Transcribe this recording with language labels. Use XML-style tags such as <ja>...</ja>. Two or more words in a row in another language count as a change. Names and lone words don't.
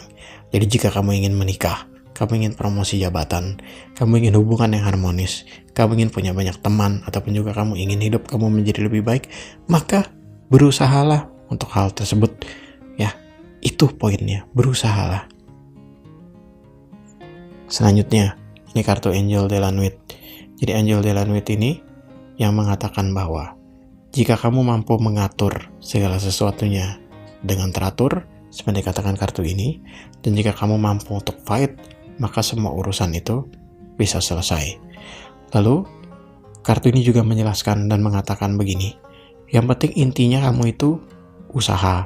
<id>Jadi jika kamu ingin menikah, kamu ingin promosi jabatan, kamu ingin hubungan yang harmonis, kamu ingin punya banyak teman, ataupun juga kamu ingin hidup kamu menjadi lebih baik, maka berusahalah untuk hal tersebut. Ya, itu poinnya, berusahalah. Selanjutnya, ini kartu Angel de la Nuit. Jadi Angel de la Nuit ini yang mengatakan bahwa jika kamu mampu mengatur segala sesuatunya dengan teratur, seperti dikatakan kartu ini, dan jika kamu mampu untuk fight, maka semua urusan itu bisa selesai. Lalu, kartu ini juga menjelaskan dan mengatakan begini, yang penting intinya kamu itu usaha.</id>